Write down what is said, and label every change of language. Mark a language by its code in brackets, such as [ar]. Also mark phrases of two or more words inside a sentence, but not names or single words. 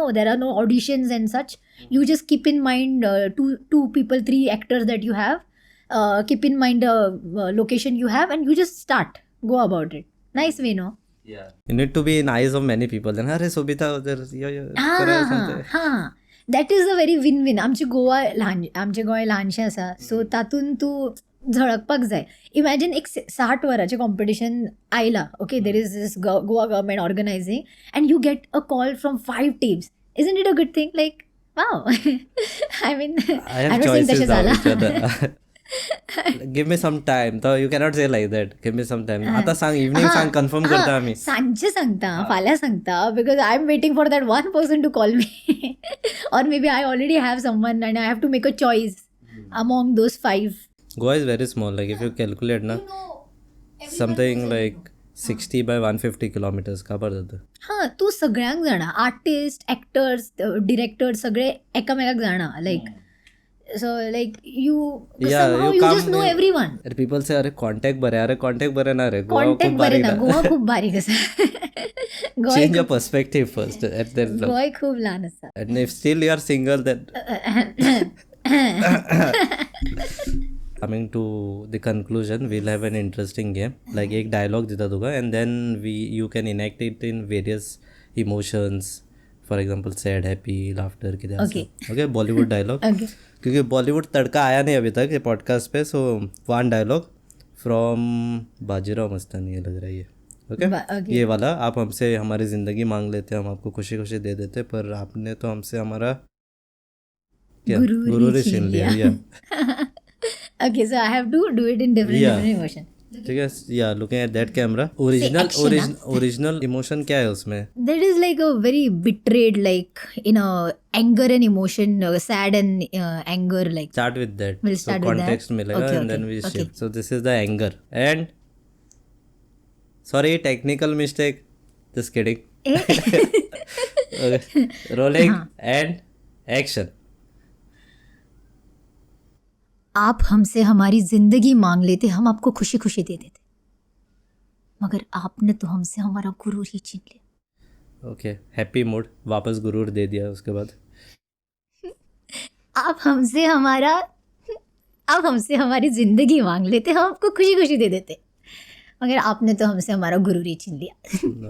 [en] No, there are no auditions and such. You just keep in mind 2 people, 3 actors that you have. Keep in mind the location you have, and you just start. Go about it. Nice way, no? Yeah. You need to be in eyes of many people. Then, Hare Sobita, there's that is a very win-win. [kok] आमचे गोवा ल्हानशें आसा, सो तातूंत तूं झळकपाक जाय. [en] इमॅजिन [kok] एक 60 वरांचें कॉम्पिटिशन आयलां, [en] okay, there is this Goa government organizing, and you get a call from 5 teams. Isn't it a good thing? Like, wow. I mean, I'm not saying [kok] तशें जालां. [en] give me some time. तर you cannot say like that. give me some time. [kok] आता सांग, इव्हनिंग सांग, कन्फर्म करता आम्ही. सांजे सांगता, फाल्यां सांगता, [en] because I am waiting for that one person to call me. और may be I already have someone and I have to make a choice among those 5. Goa is very small. like if you calculate ना, something like 60 by 150 kilometers [mr] का पडतं ते. [kok] हां, तू सगळ्यांक जाणा, आर्टिस्ट, एक्टर्स, डिरेक्टर सगळे एकामेकाक जाणा. [en] like so like you you यू come just know with- एव्हरीवन. [kok] अरे पीपल से अरे कॉन्टॅक्ट बरे. अरे कॉन्टॅक्ट बरे ना रे. गोवा कॉन्टॅक्ट खूप बरे बारीक ना, ना. गोवा खूप बारीक आसा. [en] change your perspective first. [kok] गोवा खूप लहान आसा. [en] And if still you are single, then coming to the conclusion, we'll have an interesting game. [kok] Like एक dialogue दिता तुका, [en] and then you can enact it in various emotions. For example, sad, happy, laughter किधे Okay. Okay, Bollywood dialogue. Okay. [hi] क्योंकि बॉलीवुड तड़का आया नहीं अभी तक ये पॉडकास्ट पे. [en] so one dialogue from Bajirao Mastani, [hi] ये लग रहा है ये. ओके, ये वाला. आप हमसे हमारी ज़िंदगी मांग लेते, हम आपको खुशी खुशी दे देते, पर आपने तो हमसे हमारा क्या गुरूर ही छीन लिया. [en] Okay, so I have to do it in different emotion. [hi] ठीक है. [en] ya looking at that camera. [hi] ओरिजिनल इमोशन क्या है उसमें? [en] That is like a very betrayed, like in a anger and emotion, sad and anger, like. Start with that. We'll start with that. [hi] Context मिलेगा, [en] Okay, and then okay, we okay. shift. So this is the anger and sorry, technical mistake. Just kidding. Okay. Rolling and action. [hi] आप हमसे हमारी जिंदगी मांग लेते, हम आपको खुशी खुशी दे देते, मगर आपने तो हमसे हमारा गुरूर ही छीन लिया. [en] okay, happy mood. [hi] वापस गुरूर दे दिया उसके बाद. आप हमसे हमारी जिंदगी मांग लेते, हम आपको खुशी खुशी दे देते, मगर आपने तो हमसे हमारा गुरूर ही छीन लिया.